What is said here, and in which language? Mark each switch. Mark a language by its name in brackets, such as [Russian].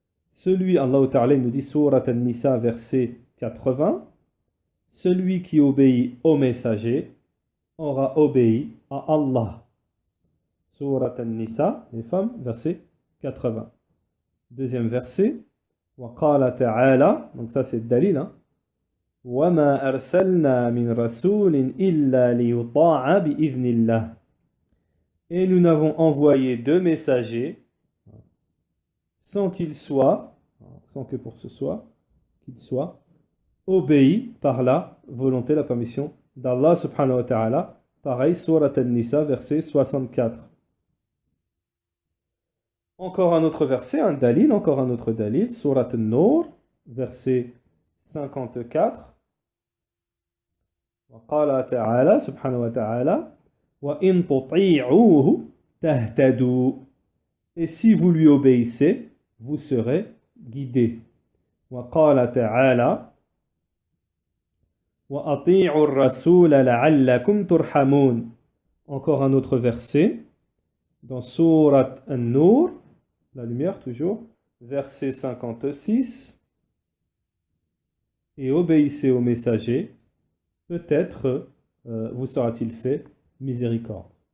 [French] Celui, Allah Ta'ala nous dit, Surat An-Nisa, verset 80, celui qui obéit au messager aura obéi à Allah. Surat An-Nisa, les femmes, verset 80. Deuxième verset, [Arabic] وقال تعالى, [French] donc ça c'est le dalil, [Arabic] وَمَا أَرْسَلْنَا مِنْ رَسُولٍ إِلَّا لِيُطَاعَ بِإِذْنِ اللَّهِ. [French] Et nous n'avons envoyé deux messagers sans qu'ils soient, sans que pour ce soit, qu'ils soient obéis par la volonté, la permission d'Allah subhanahu wa ta'ala. Pareil, Surat An-Nisa, verset 64. Encore un autre verset, un dalil, encore un autre dalil, Surat An-Nur, verset 54. [Arabic] وقال تعالى سبحانه وتعالى وإن تطيعوه تهتدوا. [French] Et si vous lui obéissez, vous serez guidés. [Arabic] وقال تعالى وأطيعوا الرسول لعلكم ترحمون. [French] Encore un autre verset dans Surat An-Nur, la lumière toujours, verset 56. Et obéissez au messager, peut-être vous sera-t-il fait miséricorde.